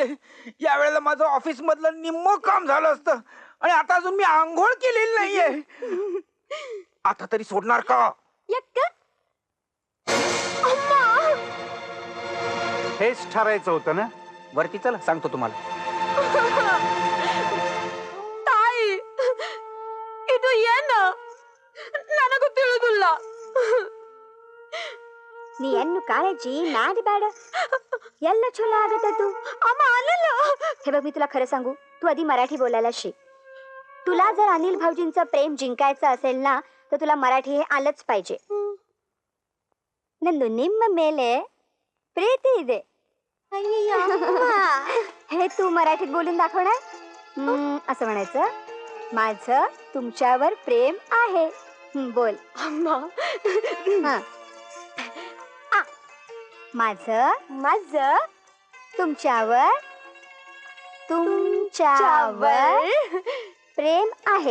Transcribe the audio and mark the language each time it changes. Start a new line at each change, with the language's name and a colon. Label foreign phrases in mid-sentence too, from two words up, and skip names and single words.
Marathi: या वेळेला माझं ऑफिस मधलं निम्म काम झालं असतं आणि आता अजून मी आंघोळ केलेली नाहीये. आता तरी सोडणार का? यक्क. हेच ठरायचं होतं ना. वरती चला, सांगतो तुम्हाला.
Kannada: ತಾಯಿ, ಇದು ಏನು? ನನಗೂ ತಿಳಿದಿಲ್ಲ. ನೀ ಎನ್ನು ಕಾಳಜಿ ಮಾಡಬೇಡ, ಎಲ್ಲ ಚಲೋ ಆಗತ್ತದು.
Marathi: अम्मा आलेल. हे बघ, मी तुला खरं सांगू, तू आधी मराठी बोलायला शिक. तुला जर अनिल भाऊजींचं प्रेम जिंकायचं असेल ना, तर तुला मराठी हे आलंच पाहिजे.
Kannada: ನಂದು ನಿಮ್ಮ ಮೇಲೆ प्रीती ಇದೆ.
Marathi: हे तू मराठीत बोलून दाखवणार. असं म्हणायचं, माझं तुमच्यावर प्रेम आहे. बोल. माझं माझं तुमच्यावर प्रेम आहे.